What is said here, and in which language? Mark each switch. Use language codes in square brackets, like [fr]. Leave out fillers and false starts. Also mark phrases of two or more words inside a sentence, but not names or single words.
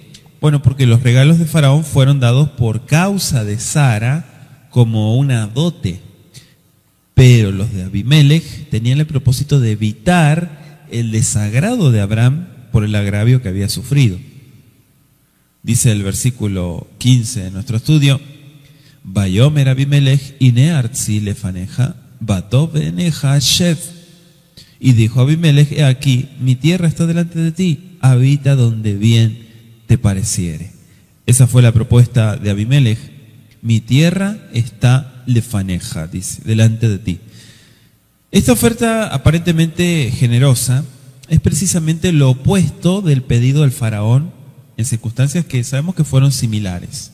[es] Bueno, porque los regalos de faraón fueron dados por causa de Sara como una dote, pero los de Abimelech tenían el propósito de evitar el desagrado de Abraham por el agravio que había sufrido. Dice el versículo 15 de nuestro estudio: [he] ויאמר אבימלך הנה ארצי לפניך בטוב בעיניך שב. [es] Y dijo Abimelech: he aquí, mi tierra está delante de ti, habita donde bien te pareciere. Esa fue la propuesta de Abimelech. Mi tierra está lefaneja, dice, delante de ti. Esta oferta aparentemente generosa es precisamente lo opuesto del pedido del faraón en circunstancias que sabemos que fueron similares.